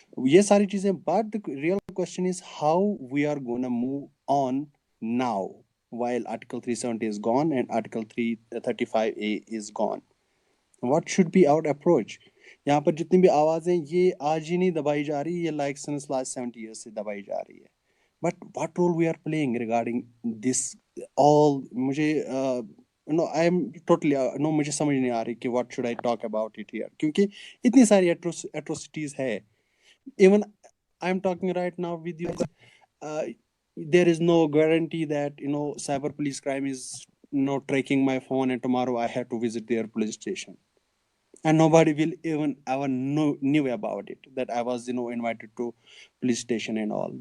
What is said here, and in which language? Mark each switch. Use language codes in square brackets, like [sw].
[ur] یہ ساری چیزیں, [en] but the real question is how we are going to move on now while Article 370 is gone and Article 335A is gone. What should be our approach? [ur] یہاں پر جتنی بھی آوازیں یہ آج ہی نہیں دبائی جا رہی, یہ [en] like since last 70 years [ur] سے دبائی جا رہی ہے. [en] But what role we are playing regarding this all, مجھے I am totally [ur] مجھے سمجھ نہیں آ رہی کہ [en] what should I talk about it here, [ur] کیونکہ اتنی ساری [en] atrocities ہے. Even I'm talking right now with you, there is no guarantee that cyber police crime is tracking my phone and tomorrow I have to visit their police station and nobody will even ever knew about it, that I was invited to police station and all.